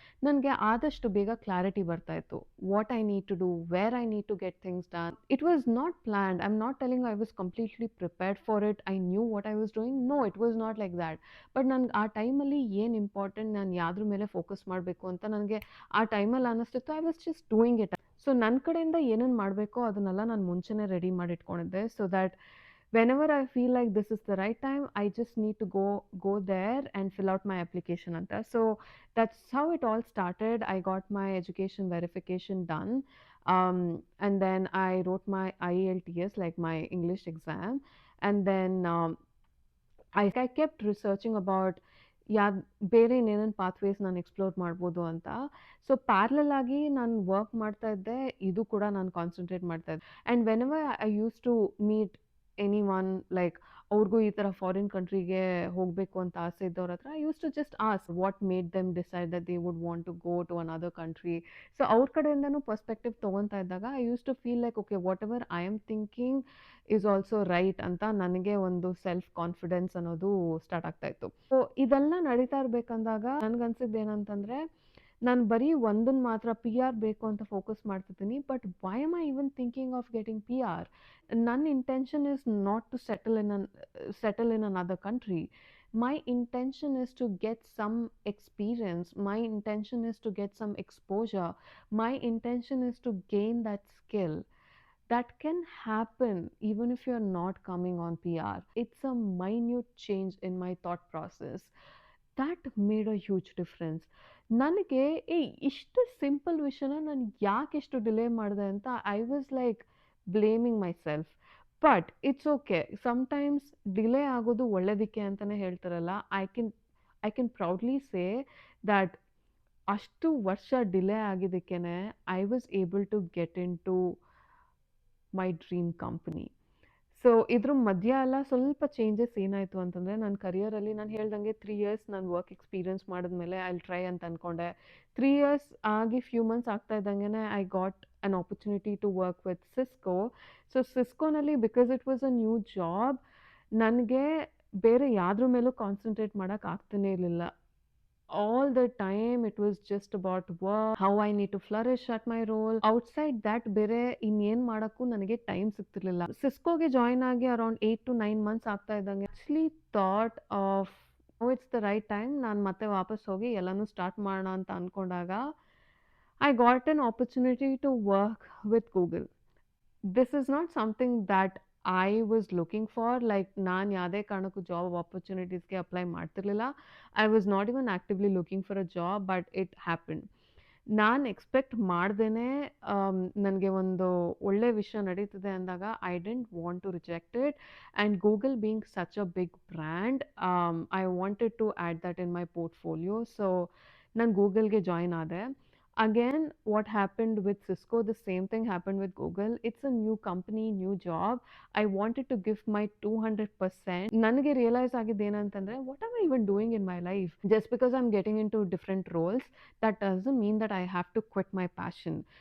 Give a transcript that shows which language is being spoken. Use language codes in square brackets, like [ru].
[kn] ನನಗೆ ಆದಷ್ಟು ಬೇಗ ಕ್ಲಾರಿಟಿ ಬರ್ತಾ ಇತ್ತು, [en] What I need to do, where I need to get things done. It was not planned. I am not telling I was completely prepared for it, I knew what I was doing. No, it was not like that. [kn] But ನನಗೆ ಆ ಟೈಮಲ್ಲಿ ಏನು important, ನಾನು ಯಾವ್ದ್ರ ಮೇಲೆ focus ಮಾಡಬೇಕು ಅಂತ ನನಗೆ ಆ ಟೈಮಲ್ಲಿ ಅನ್ನಿಸ್ತಿತ್ತು. [en] I was just doing it. [kn] So ನನ್ನ ಕಡೆಯಿಂದ ಏನೇನು ಮಾಡಬೇಕೋ ಅದನ್ನೆಲ್ಲ ನಾನು ಮುಂಚೆನೇ ರೆಡಿ ಮಾಡಿ ಇಟ್ಕೊಂಡಿದ್ದೆ, [en] So that whenever I feel like this is the right time, I just need to go there and fill out my application anta. So that's how it all started. I got my education verification done, and then I wrote my IELTS, like my English exam, and then I kept researching about [kn] ಯಾದ್ ಬೇರೆ ಇನ್ನೇನೇನು pathways ನಾನು explore ಮಾಡ್ಬೋದು ಅಂತ. So parallel ಆಗಿ ನಾನು work ಮಾಡ್ತಾ ಇದ್ದೆ. ಇದು ಕೂಡ ನಾನು ಕಾನ್ಸಂಟ್ರೇಟ್ ಮಾಡ್ತಾ ಇದ್ದೆ. [en] and whenever I used to meet anyone like [kn] ಅವ್ರಿಗೂ ಈ ಥರ ಫಾರಿನ್ ಕಂಟ್ರಿಗೆ ಹೋಗಬೇಕು ಅಂತ ಆಸೆ ಇದ್ದವ್ರ ಹತ್ರ [en] I used to just ask what made them decide that they would want to go to another country. [kn] So ಅವ್ರ ಕಡೆಯಿಂದನೂ ಪರ್ಸ್ಪೆಕ್ಟಿವ್ ತೊಗೊತಾ ಇದ್ದಾಗ [en] I used to feel like okay whatever I am thinking is also right [kn] ಅಂತ ನನಗೆ ಒಂದು self confidence ಅನ್ನೋದು start ಆಗ್ತಾ ಇತ್ತು. So ಇದೆಲ್ಲ ನಡೀತಾ ಇರ್ಬೇಕಂದಾಗ ನನ್ಗನ್ಸಿದ್ದು ಏನಂತಂದ್ರೆ ನಾನು ಬರೀ ಒಂದನ್ನ ಮಾತ್ರ ಪಿ ಆರ್ ಬೇಕು ಅಂತ ಫೋಕಸ್ ಮಾಡ್ತಿದ್ದೀನಿ. [en] But why am I even thinking of getting P R? ನನ್ನ intention is not to settle in another country. My intention is to get some experience. My intention is to get some exposure. My intention is to gain that skill. That can happen even if you're not coming on PR. It's a minute change in my thought process that made a huge difference. [kn] ನನಗೆ ಇಷ್ಟು simple ವಿಷಯನ ನಾನು ಯಾಕೆ ಇಷ್ಟು delay ಮಾಡಿದೆ ಅಂತ [en] I was like blaming myself. But it's okay. [kn] Sometimes delay ಆಗೋದು ಒಳ್ಳೇದಕ್ಕೆ ಅಂತಲೇ ಹೇಳ್ತಾರಲ್ಲ. [en] I can proudly say that [kn] ಅಷ್ಟು ವರ್ಷ delay ಆಗಿದ್ದಕ್ಕೇನೆ [en] I was able to get into my dream company. [kn] So ಇದ್ರ ಮಧ್ಯ ಎಲ್ಲ ಸ್ವಲ್ಪ ಚೇಂಜಸ್ ಏನಾಯಿತು ಅಂತಂದರೆ ನನ್ನ ಕರಿಯರಲ್ಲಿ ನಾನು ಹೇಳ್ದಂಗೆ 3 ಇಯರ್ಸ್ ನಾನು ವರ್ಕ್ ಎಕ್ಸ್ಪೀರಿಯನ್ಸ್ ಮಾಡಿದ್ಮೇಲೆ [en] I will try [kn] ಅಂತ ಅಂದ್ಕೊಂಡೆ. [en] 3 years ಆಗಿ few months [kn] ಆಗ್ತಾ ಇದ್ದಂಗೆ [en] I got an opportunity to work with Cisco. [kn] So ಸಿಸ್ಕೋನಲ್ಲಿ [en] because it was a new job [kn] ನನಗೆ ಬೇರೆ ಯಾವ್ದ್ರ ಮೇಲೂ ಕಾನ್ಸಂಟ್ರೇಟ್ ಮಾಡೋಕ್ಕೆ ಆಗ್ತಾನೇ ಇರಲಿಲ್ಲ. [en] all the time it was just about work, how I need to flourish at my role. Outside that [kn] ಬೇರೆ ಇನ್ನೇನು ಮಾಡೋಕ್ಕೂ ನನಗೆ ಟೈಮ್ ಸಿಗ್ತಿರ್ಲಿಲ್ಲ. ಸಿಸ್ಕೋಗೆ ಜಾಯ್ನ್ ಆಗಿ ಅರೌಂಡ್ 8 to 9 ಮಂತ್ಸ್ ಆಗ್ತಾ ಇದ್ದಂಗೆ actually [en] thought of it's the right time [kn] ನಾನು ಮತ್ತೆ ವಾಪಸ್ ಹೋಗಿ ಎಲ್ಲನೂ ಸ್ಟಾರ್ಟ್ ಮಾಡೋಣ ಅಂತ ಅಂದ್ಕೊಂಡಾಗ [en] I got an opportunity to work with Google. This is not something that I was looking for. [kn] Like ನಾನು ಯಾವುದೇ ಕಾರಣಕ್ಕೂ job ಆಪರ್ಚುನಿಟೀಸ್ಗೆ apply ಮಾಡ್ತಿರ್ಲಿಲ್ಲ. [en] I was not even actively looking for a job, but it happen. [kn] ನಾನು expect ಮಾಡ್ದೇನೆ ನನಗೆ ಒಂದು ಒಳ್ಳೆ ವಿಷಯ ನಡೀತಿದೆ ಅಂದಾಗ [en] I didn't want to reject it. And Google being such a big brand, I wanted to add that in my portfolio. [kn] So ನಾನು ಗೂಗಲ್ಗೆ join ಆದೆ. [en] Again, what happened with Cisco, the same thing happened with Google. It's a new company, new job. I wanted to give my 200%. [kn] ನನಗೆ realise ಆಗಿದ್ದು ಏನಂತಂದರೆ [en] what am I even doing in my life? Just because I'm getting into different roles, that doesn't mean that I have to quit my passion.